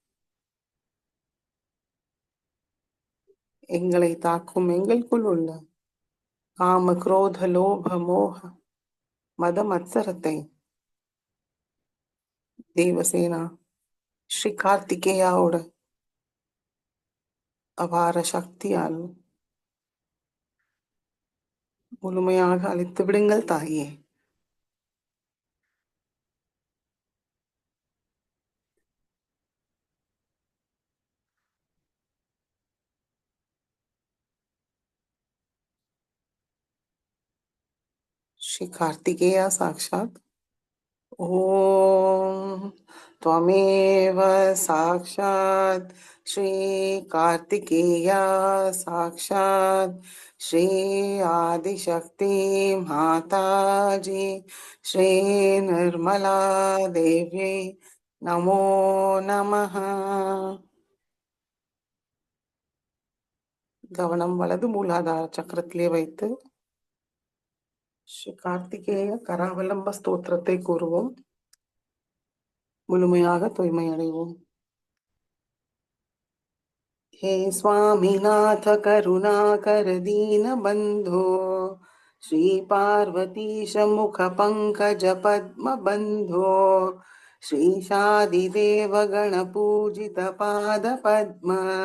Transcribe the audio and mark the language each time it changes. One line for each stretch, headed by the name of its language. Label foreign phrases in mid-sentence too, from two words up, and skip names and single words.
Tamil: எங்களை தாக்கும் எங்களுக்குள் உள்ள காம, குரோத, லோப, மோக, மத மத்சரத்தை தேவசேனா ஸ்ரீ கார்த்திகேயாவோட அபார சக்தியால் முழுமையாக அழித்து விடுங்கள் தாயே.
Sanskrit: श्री कार्तिकेय साक्षात् ओम त्वमेव साक्षात् श्री कार्तिकेय साक्षात् श्री आदिशक्ति माताजी श्री निर्मला देवी नमो नमः.
Tamil: கவனம் வலது மூலாதார சக்கரத்திலே வைத்து ஸ்ரீ கார்த்திகேய கராவலம்ப ஸ்தோத்திரத்தை கூறுவோம். முழுமையாக தூய்மை அடைவோம்.
Sanskrit: हे स्वामीनाथ करुणाकर दीनबन्धो श्री पार्वतीश मुख पंकज पद्म बन्धो श्रीशादिदेव गणपूजित पाद पद्म